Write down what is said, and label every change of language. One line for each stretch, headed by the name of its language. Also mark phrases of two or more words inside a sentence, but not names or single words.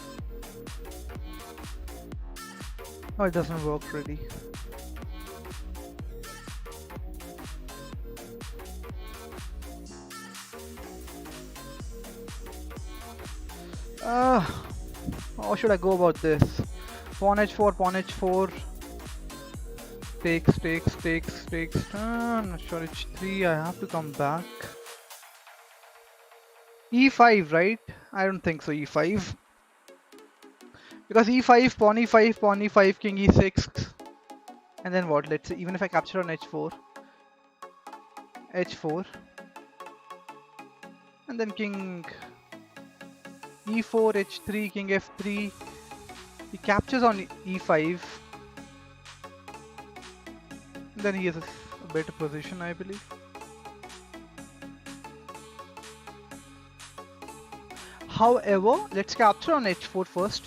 English: Oh, it doesn't work really. How should I go about this? Pawn h4, pawn h4. Takes, takes, takes, takes. I'm not sure. h3. I have to come back. e5, right? I don't think so. e5. Because e5, pawn e5, pawn e5, king e6. And then what? Let's say even if I capture on h4. h4. And then king e4, h3, king f3. He captures on e5. Then he has a better position, I believe. However, let's capture on h4 first.